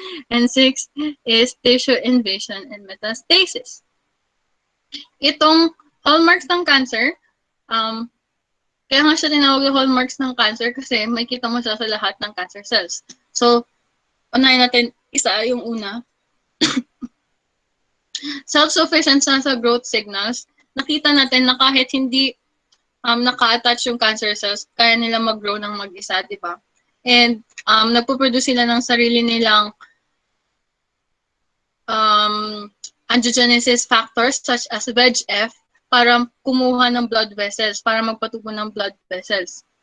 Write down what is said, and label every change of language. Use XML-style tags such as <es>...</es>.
<en>And 6th is tissue invasion and metastasis.</en> <tl>Itong hallmarks ng cancer, kaya nga siya tinawag yung hallmarks ng cancer kasi may kita mo siya sa lahat ng cancer cells. So, unahin natin isa yung una.</tl> <en>Self-sufficiency sa growth signals.</en> <tl>Nakita natin na kahit hindi naka-attach yung cancer cells, kaya nila mag-grow ng mag-isa, di ba? And nagpo-produce sila ng sarili nilang angiogenesis factors such as VEGF para kumuha ng blood vessels, para magpatubo ng blood vessels.</tl>